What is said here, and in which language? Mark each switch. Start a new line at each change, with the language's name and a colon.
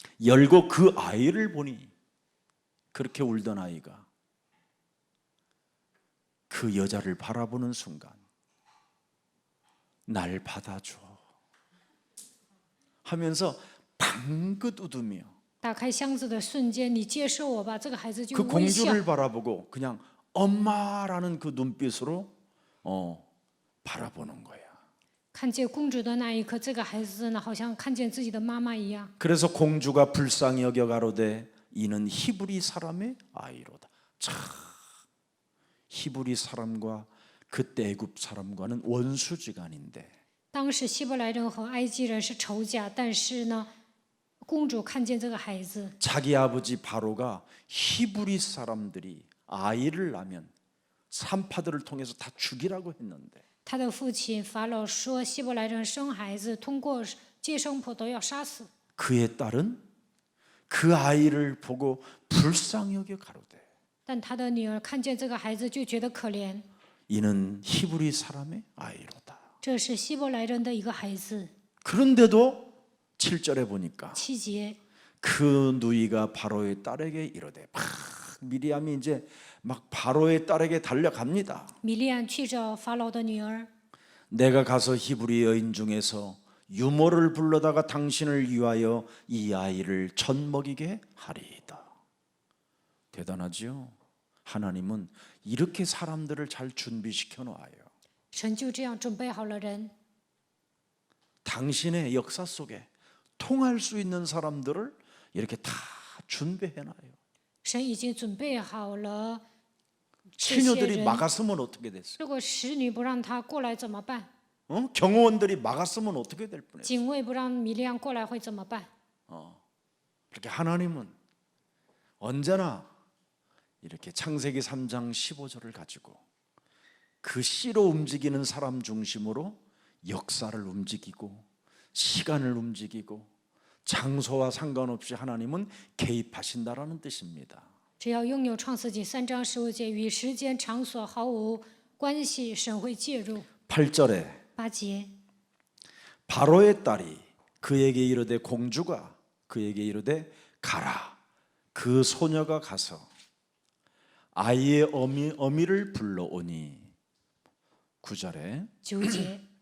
Korean: 열고 그 아이를 보니, 그렇게 울던 아이가 그 여자를 바라보는 순간 날 받아줘 하면서 방긋 웃으며
Chinese: 打开箱子的瞬间，你接受我吧，这个孩子就
Korean: 그
Chinese: 微笑。
Korean: 공주를 바라보고 그냥 엄마라는 그 눈빛으로 바라보는 거야.
Chinese: 看见公主的那一刻，这个孩子呢，好像看见自己的妈妈一样。
Korean: 그래서 공주가 불쌍히 여겨 가로되 이는 히브리 사람의 아이로다. 참, 히브리 사람과 그때 애굽 사람과는 원수지간인데,
Chinese: 当时希伯来人和埃及人是仇家，但是呢，公主看见这个孩子，
Korean: 자기 아버지 바로가 히브리 사람들이 아이를 낳으면 산파들을 통해서 다 죽이라고 했는데,
Chinese: 他的父亲法老说，希伯来人生孩子通过接生婆都要杀死。
Korean: 그의 딸은 그 아이를 보고 불쌍히 여겨 가로되
Chinese: 但他的女儿看见这个孩子就觉得可怜，
Korean: 이는 히브리 사람의 아이로다.
Chinese: 这是希伯来人的一个孩子。
Korean: 그런데도 7절에 보니까
Chinese: 7节，
Korean: 그 누이가 바로의 딸에게 이르되 막 미리암이 이제 막 바로의 딸에게 달려갑니다.
Chinese: 米利暗去找法老的女儿，
Korean: 내가 가서 히브리 여인 중에서 유모를 불러다가 당신을 위하여 이 아이를 젖 먹이게 하리이다. 대단하지요? 하나님은 이렇게 사람들을 잘 준비시켜 놓아요.
Chinese: 神就这样准备好了人，
Korean: 당신의 역사 속에 통할 수 있는 사람들을 이렇게 다 준비해 놔요.
Chinese: 神已经准备好了这些
Korean: 처녀들이
Chinese: 人。
Korean: 막았으면 어떻게 됐어요?
Chinese: 如果使女不让他过来怎么办？
Korean: 경호원들이 막았으면 어떻게 될 뻔했어요?
Chinese: 警卫不让米利暗过来会怎么办？
Korean: 그렇게 하나님은 언제나 이렇게 창세기 3장 15절을 가지고 그 씨로 움직이는 사람 중심으로 역사를 움직이고 시간을 움직이고 장소와 상관없이 하나님은 개입하신다라는 뜻입니다.
Chinese: 只要拥有创世纪3章15节，与时间场所毫无关系，神会介入。
Korean: 8절에
Chinese: 8节，
Korean: 바로의 딸이 그에게 이르되 공주가 그에게 이르되 가라. 그 소녀가 가서 아이의 어미를 불러오니 9절에
Chinese: 9节，